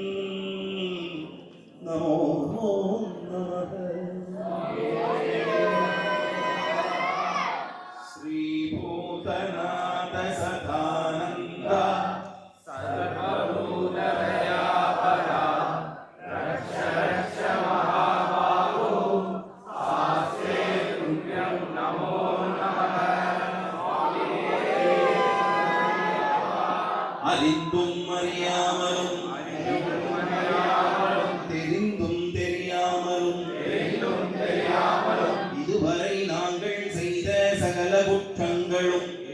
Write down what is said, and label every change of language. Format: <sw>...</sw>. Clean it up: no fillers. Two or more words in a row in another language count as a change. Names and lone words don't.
<sa>नमो नमः श्रीभूतनाथ सदानन्द सर्वभूतदयापरा रक्ष रक्ष महाबाहो शास्त्रे तुभ्यं नमो नमः</sa> <ta>அறிந்தும் அறியாமலும் தெரிந்தும் தெரியாமலும் இதுவரை நாங்கள் செய்த சகல குற்றங்களும்</ta>